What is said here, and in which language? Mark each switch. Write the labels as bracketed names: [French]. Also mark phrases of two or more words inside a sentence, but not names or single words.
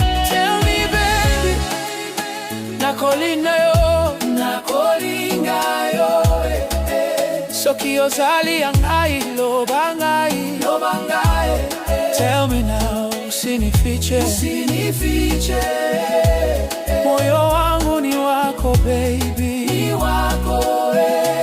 [English] Tell me, baby, [Lingala] nakolinda yo. Nakolinda yo, eh, eh. Soki ozali ya ngai, loba ngai. Loba ngai, [English] eh, eh. Tell me now, [Swahili] usinifiche. Usinifiche, eh, eh. Moyo wangu ni wako, baby. Ni wako, eh.